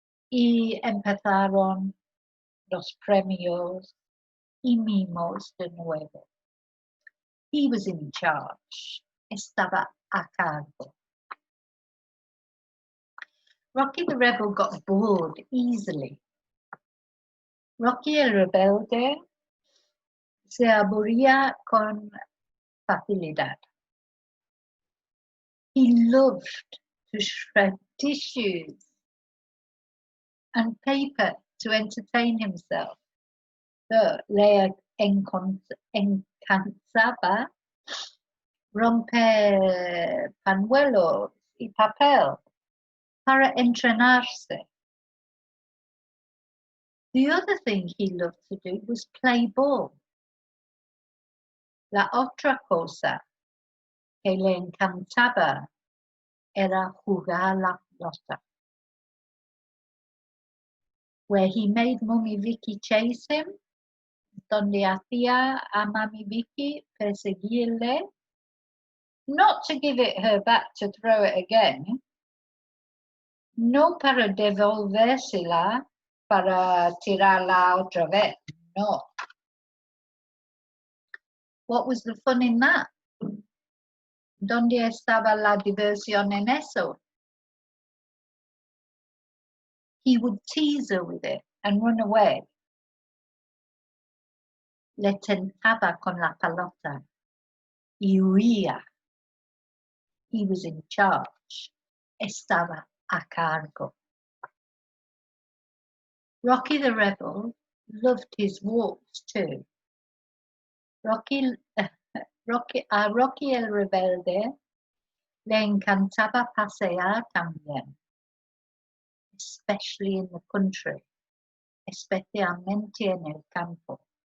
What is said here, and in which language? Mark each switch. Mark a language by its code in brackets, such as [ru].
[es] Y empezaron los premios y mimos de nuevo. [en] He was in charge. [es] Estaba a cargo. [en] Rocky the Rebel got bored easily. [es] Rocky el Rebelde se aburría con facilidad. [en] He loved to shred tissues and paper to entertain himself. [es] So le encantaba romper pañuelos y papel para entrenarse. [en] The other thing he loved to do was play ball. [es] La otra cosa que le encantaba era jugar la pelota. [en] Where he made Mummy Vicki chase him, [es] donde hacía a Mummy Vicki perseguirle, [en] not to give it her back to throw it again, [es] no para devolvérsela para tirarla otra vez, no. [en] What was the fun in that? [es] ¿Dónde estaba la diversión en eso? [en] He would tease her with it and run away. [es] Le tentaba con la pelota y huía. [en] He was in charge. [es] Estaba a cargo. [en] Rocky the Rebel loved his walks too. [es] Rocky el Rebelde le encantaba pasear también, [en] especially in the country, [es] especialmente en el campo.